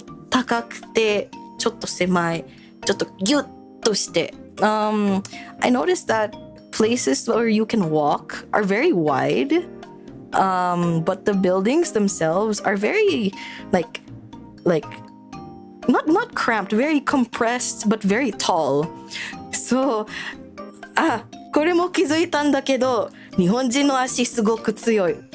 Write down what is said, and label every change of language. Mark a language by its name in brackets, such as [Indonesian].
[Japanese] 高くてちょっと狭い、ちょっとギュッとして。 [English] I noticed that places where you can walk are very wide, but the buildings themselves are very like not cramped, very compressed, but very tall. [Japanese] So, これも気づいたんだけど、日本人の足すごく強い。